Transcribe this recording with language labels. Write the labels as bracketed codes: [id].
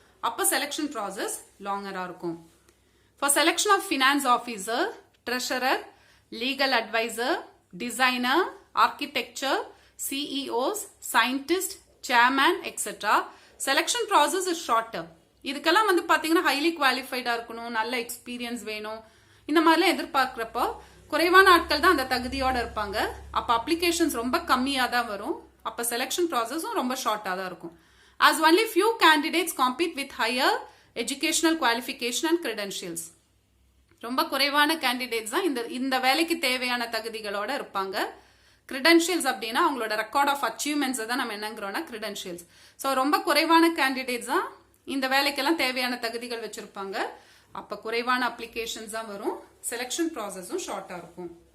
[ta] அப்ப selection process லாங்கரா இருக்கும். [en] For selection of finance officer, treasurer, legal adviser, designer, architecture, CEOs, scientist, chairman etcetera selection process is shorter. [ta] இதுக்கெல்லாம் வந்து பாத்தீங்கன்னா highly குவாலிஃபைடா இருக்கணும், நல்ல எக்ஸ்பீரியன்ஸ் வேணும். இந்த மாதிரிலாம் எதிர்பார்க்கிறப்போ குறைவான ஆட்கள் தான் அந்த தகுதியோட இருப்பாங்க. அப்ப அப்ளிகேஷன்ஸ் ரொம்ப கம்மியா தான் வரும். அப்ப செலக்ஷன் ப்ராசஸும் ரொம்ப ஷார்ட்டா தான் இருக்கும். [en] as only few candidates compete with higher educational qualification and credentials. [ta] ரொம்ப குறைவான கேண்டிடேட்ஸ் தான் இந்த வேலைக்கு தேவையான தகுதிகளோட இருப்பாங்க. கிரெடென்ஷியல்ஸ் அப்படின்னா அவங்களோட ரெக்கார்ட் ஆஃப் அச்சீவ்மெண்ட்ஸ் தான் நம்ம என்னங்கிறோம்னா கிரெடென்ஷியல்ஸ். ஸோ ரொம்ப குறைவான கேண்டிடேட்ஸ் தான் இந்த வேலைக்கெல்லாம் தேவையான தகுதிகள் வச்சிருப்பாங்க. அப்ப குறைவான அப்ளிகேஷன்ஸ் தான் வரும். செலக்ஷன் ப்ராசஸும் ஷார்ட்டா இருக்கும்.